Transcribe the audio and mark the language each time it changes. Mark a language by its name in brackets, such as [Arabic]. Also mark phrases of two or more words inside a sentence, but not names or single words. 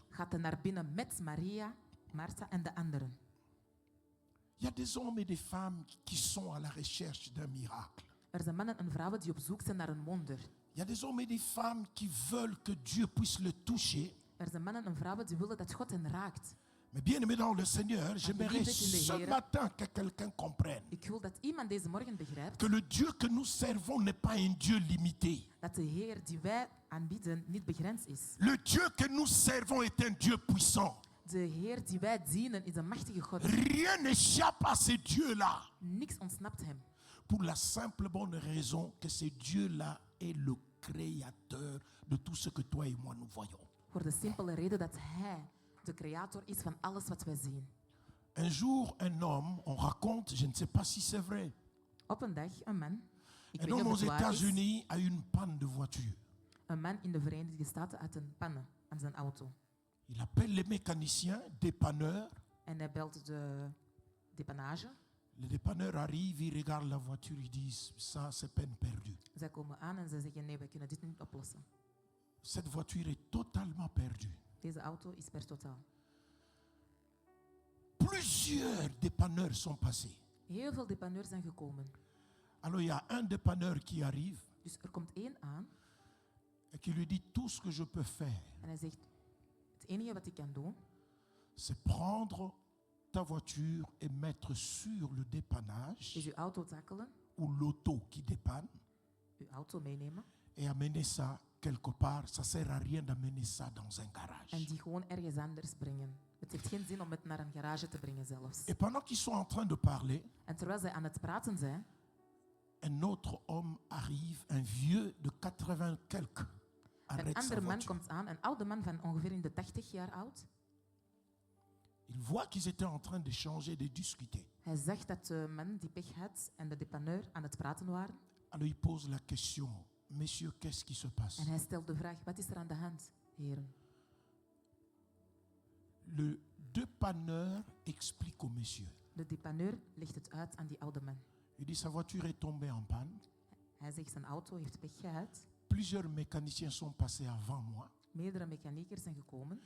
[Dutch] gaat hij naar binnen met Maria, Martha en de anderen. [French] Il y a des hommes et des femmes qui sont à la recherche d'un miracle. [Dutch] Er zijn mannen en vrouwen die op zoek zijn naar een wonder. [French] Il y a des hommes et des femmes qui veulent que Dieu puisse le toucher, [Dutch] Er zijn mannen en vrouwen die willen dat God hen raakt. [French] Mais bien aimé dans le Seigneur, j'aimerais ce matin que quelqu'un comprenne [Dutch] Ik wil dat iemand deze morgen begrijpt [French] que le Dieu que nous servons n'est pas un Dieu limité. [Dutch] dat de Heer die wij aanbieden niet begrensd is. [French] Le Dieu que nous servons est un Dieu puissant. [Dutch] De Heer die wij dienen is een machtige God. [French] Rien n'échappe à ce Dieu-là. [Dutch] Niks ontsnapt hem. [French] Pour la simple bonne raison que ce Dieu-là est le créateur de tout ce que toi et moi nous voyons. [Dutch] Voor de simpele reden dat hij de creator is van alles wat wij zien. [French] Un jour, un homme, on raconte, je ne sais pas si c'est vrai, [Dutch] Op een dag, een man, ik [French] un [Dutch] weet niet [French] homme [Dutch] of [French] aux [Dutch] het waar is, [French] États-Unis a eu une panne de voiture. [Dutch] een man in de Verenigde Staten had een panne aan zijn auto. [French] Il appelle les mécaniciens, dépanneurs. [Dutch] En hij belt de dépannage. [French] Les dépanneurs arrivent, ils regardent la voiture, ils disent, ça c'est peine perdue. [Dutch] Zij komen aan en zij zeggen, nee, wij kunnen dit niet oplossen. [French] Cette voiture est totalement perdue. [Dutch] Deze auto is per totaal. [French] Plusieurs dépanneurs sont passés. [Dutch] Heel veel dépanneurs zijn gekomen. [French] Alors il y a un dépanneur qui arrive [Dutch] Dus er komt één aan [French] et qui lui dit, tout ce que je peux faire, [Dutch] en hij zegt, het enige wat ik kan doen, [French] c'est prendre ta voiture et mettre sur le [Dutch] is [French] dépannage [Dutch] uw auto tackelen, [French] ou l'auto qui dépanne [Dutch] uw auto meenemen [French] et amener ça quelque part. Ça sert à rien d'amener ça dans un garage. [Dutch] en die gewoon ergens anders brengen. Het heeft geen zin om het naar een garage te brengen zelfs. [French] Et pendant qu'ils sont en train de parler, [Dutch] En terwijl zij aan het praten zijn, [French] un autre homme arrive, un vieux de 80 quelques, [Dutch] een [French] arrête sa [Dutch] andere man [French] voiture. [Dutch] komt aan, een oude man van ongeveer in de 80 jaar oud. [French] Il voit qu'ils étaient en train d'échanger, de discuter. [Dutch] Hij zag dat de man die pech had en de dépanneur aan het praten waren. [French] Alors il pose la question, messieurs, qu'est-ce qui se passe? [Dutch] En hij stelt de vraag, wat is er aan de hand, heren? [French] Le dépanneur explique au monsieur. [Dutch] De dépanneur legt het uit aan die oude man. [French] Il dit, sa voiture est tombée en panne. [Dutch] Hij zegt, zijn auto heeft pech gehad. [French] Plusieurs mécaniciens sont passés avant moi. [Dutch] Meerdere mechaniekers zijn gekomen.